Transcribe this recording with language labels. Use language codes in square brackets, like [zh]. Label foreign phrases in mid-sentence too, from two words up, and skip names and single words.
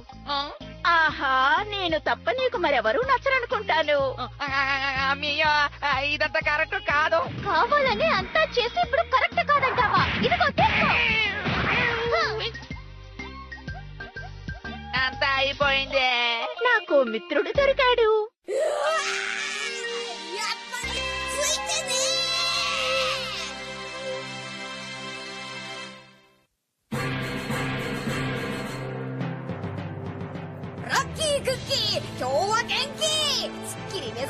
[te] ఆహా, నేను తప్ప నీకు మరెవరూ నచ్చరనుకుంటాను. మియో, ఇదంతా కరెక్ట్ కాదు. కావాలని అంతా చేసి ఇప్పుడు కరెక్ట్ కాదంటావా? ఇదిగో తీసుకో. అంతా అయిపోయింది. నాకు మిత్రుడు దొరికాడు. [ja] やっぱりついてねラッキークッキー今日は元気すっきり目